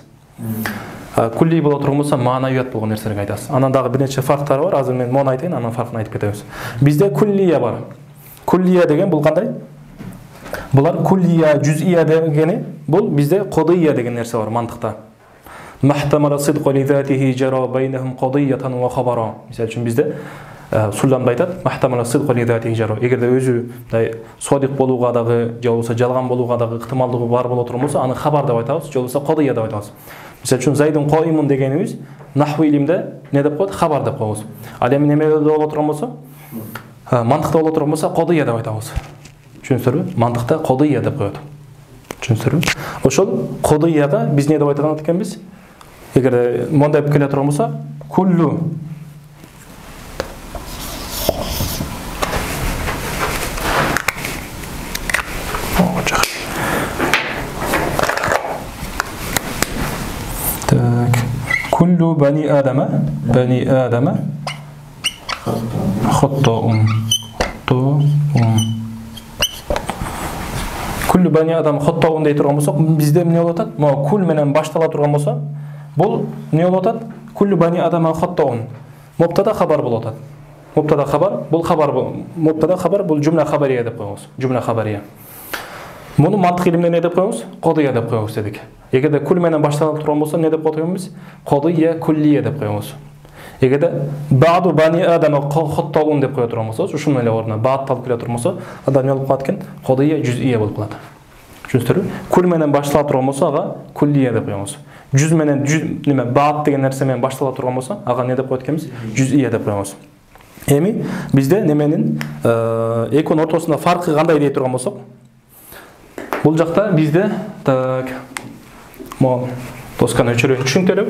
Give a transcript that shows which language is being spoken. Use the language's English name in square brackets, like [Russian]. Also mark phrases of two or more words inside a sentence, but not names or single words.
[Kyrgyz] Күлли боло турган болсо маанавият болгон нерселерге айтасыз. Анан дагы бир нече фарктары бар. Азыр мен мону айтайын, анан фаркын айтып кетебиз. Бизде күллия бар. Күллия деген бул кандай? Булар күллия, жүзия дегени бул бизде кодия деген нерсе бар мантыкта. [Arabic] ما احتمل الصدق لذاته جرى بينهم قضية وخبرا. [Kyrgyz] Мисалы үчүн бизде Сулланда айтат, [Arabic] ما احتمل الصدق لذاته جرى. [Kyrgyz] Эгерде өзү содик болууга дагы, же болбосо жалган болууга дагы ыктымалдыгы бар боло турган болсо, аны хабар деп айтабыз, же болбосо кодия деп айтабыз. Мисалы үчүн [Arabic] زيد قائم [Kyrgyz] дегенибиз нахву илимде не деп коет? Хабар деп коебуз. Ал эми немеде боло турган болсо, мантыкта боло турган болсо кодия деп айтабыз. Түшүнүңүздөрбү? Мантыкта кодия деп коет. Түшүнүңүздөрбү? Ошол кодияга биз не деп айткан экенбиз? Эгерде мондай келе турган болсо, [Arabic] كل كل بني آدم خطاء كل بني آدم خطاء [Kyrgyz] дей турган болсок, бизде эмне болуп атат? Могу кул менен баштала турган болсо, бул эмне болуп атат? [Arabic] كل بني آدم خطاء. [Kyrgyz] Мубтада хабар болуп атат. Мубтада хабар, бул хабар мубтада хабар бул жумла хабария деп коебуз. Жумла хабария. Муну мантык илиминде не деп коебуз? Кодия деп коебуз дедик. Эгерде кул менен башталып турган болсо, не деп коебуз? Кодия куллия деп коебуз. Эгерде [Arabic] بعض بني آدم خطاء [Kyrgyz] деп кое турган болсо, ушунун эле ордуна баат алып келе турган болсо, анда эмне болуп калат экен? Кодия жүзия болуп калат. Түшүндүрбү? Кул менен баштала турган болсо, ага куллия деп коебуз. Жүз менен неме баат деген нерсе менен баштала турган болсо, ага не деп коет экенбиз? Жүзия деп коебуз. Эми бизде неменин экөөнүн ортосунда фаркы кандай дей турган болсок, бул жакта бизде так мо досканы өчүрөп түшүнүктөрбү?